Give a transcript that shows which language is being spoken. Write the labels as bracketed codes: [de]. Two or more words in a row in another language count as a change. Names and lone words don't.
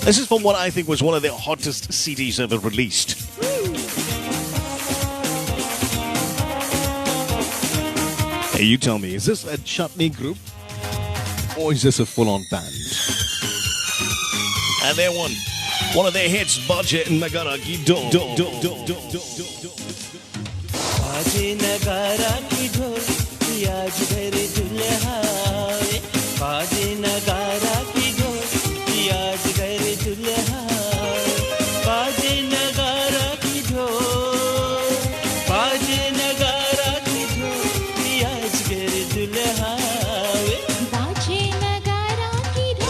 [en] This is from what I think was one of their hottest CDs ever released. Hey, you tell me, is this a chutney group or is this a full-on band? And they won one of their hits, Budget Nagara Ki Do. [hi] बाजे नगारा की ढोल आज घर दुल्हा बाजे नगारा की ढोल आज घर दुल्हा बाजे नगारा की ढोल बाजे नगारा की ढोल आज घर दुल्हा बाजे नगारा की ढोल.